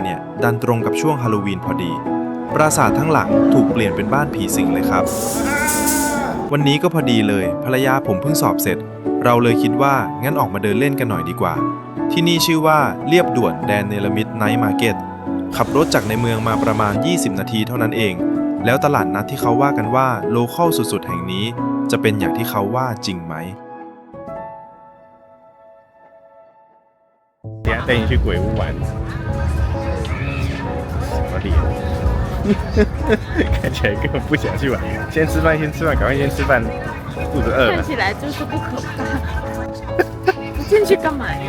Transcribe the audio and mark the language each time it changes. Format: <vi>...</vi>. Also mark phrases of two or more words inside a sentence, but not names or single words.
<th>เนี่ยดันตรงกับช่วงฮาโลวีนพอดีปราสาททั้งหลังถูกเปลี่ยนเป็นบ้านผีสิงเลยครับวันนี้ก็พอดีเลยภรรยาผมเพิ่งสอบเสร็จเราเลยคิดว่างั้นออกมาเดินเล่นกันหน่อยดีกว่าที่นี่ชื่อว่าเลียบด่วนแดนเนลมิดไนท์มาร์เก็ตขับรถจากในเมืองมาประมาณ20นาทีเท่านั้นเองแล้วตลาดนัดที่เขาว่ากันว่าโลคอลสุดๆแห่งนี้จะเป็นอย่างที่เขาว่าจริงไหม</th> <zh>等下带你去鬼屋玩，什么脸？看起来根本不想去玩。先吃饭，先吃饭，赶快先吃饭，肚子饿了。看起来就是不可怕。不进去干嘛呀？</zh>